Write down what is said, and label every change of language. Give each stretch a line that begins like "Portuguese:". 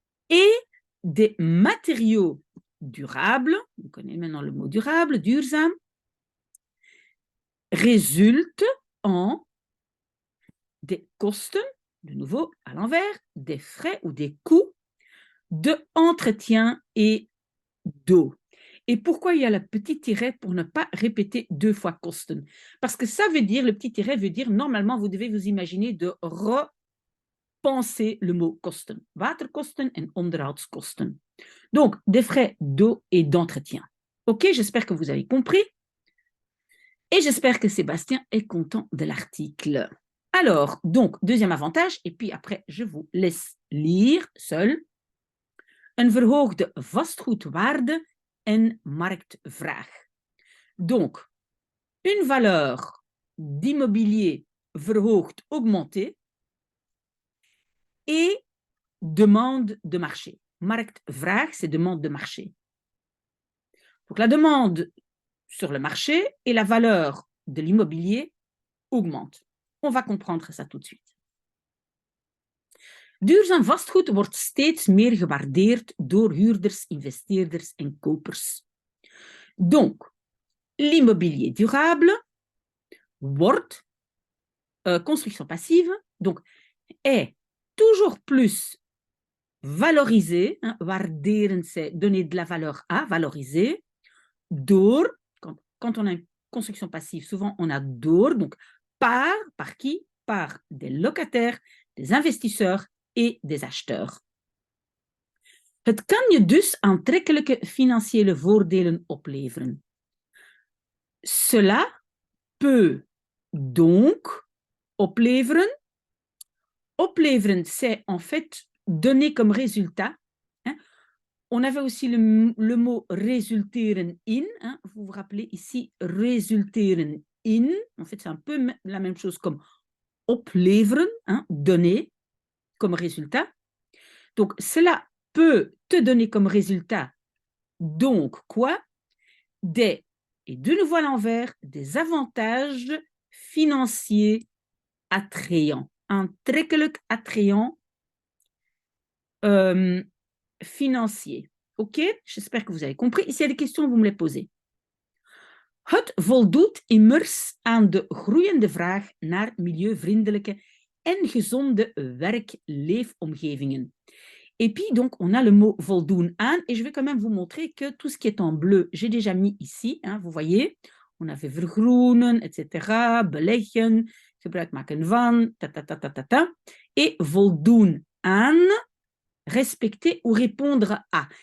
French: et des matériaux durables, on connaît maintenant le mot durable, duurzaam, résulte en des kosten, de nouveau à l'envers, des frais ou des coûts d'entretien et d'eau. Et pourquoi il y a le petit tiret pour ne pas répéter 2 fois kosten? Parce que ça veut dire, le petit tiret veut dire, normalement, vous devez vous imaginer de repenser le mot kosten.
Dutch: Waterkosten en onderhoudskosten.
French: Donc, des frais d'eau et d'entretien. Ok, j'espère que vous avez compris. Et j'espère que Sébastien est content de l'article. Alors, donc, deuxième avantage, et puis après, je vous laisse lire seul.
Dutch: Een verhoogde vastgoedwaarde en marktvraag.
French: Donc, une valeur d'immobilier verhoogd, augmentée, et demande de marché. Marktvraag, c'est demande de marché. Donc, la demande sur le marché et la valeur de l'immobilier augmente. On va comprendre ça tout de suite.
Dutch: Duurzaam vastgoed wordt steeds meer gewaardeerd door huurders, investeerders en kopers.
French: Donc, l'immobilier durable wordt, construction passive, donc est toujours plus valorisé, hein, waarderen, c'est donner de la valeur à, valoriser, door, quand on a une construction passive, souvent on a door, donc par qui? Par des locataires, des investisseurs et des acheteurs.
Dutch: Het kan je dus aantrekkelijke financiële voordelen opleveren.
French: Cela peut donc opleveren. Opleveren, c'est en fait donner comme résultat. Hein. On avait aussi le mot
Dutch: resulteren in.
French: Hein. Vous vous rappelez ici,
Dutch: resulteren in.
French: En fait, c'est un peu la même chose comme opleveren, hein, donner comme résultat. Donc, cela peut te donner comme résultat, donc quoi? Et de nouveau à l'envers, des avantages financiers attrayants. Aantrekkelijk attrayant financier. Ok? J'espère que vous avez compris. S'il y a des questions, vous me les posez.
Dutch: Het voldoet immers aan de groeiende vraag naar milieuvriendelijke en gezonde werk-leefomgevingen.
French: Et puis, donc, on a le mot voldoen aan, et je vais quand même vous montrer que tout ce qui est en bleu, j'ai déjà mis ici, hein, vous voyez, on avait vergroenen, etc., beleggen,
Dutch: gebruik maken van,
French: et
Dutch: voldoen aan,
French: respecter ou répondre à.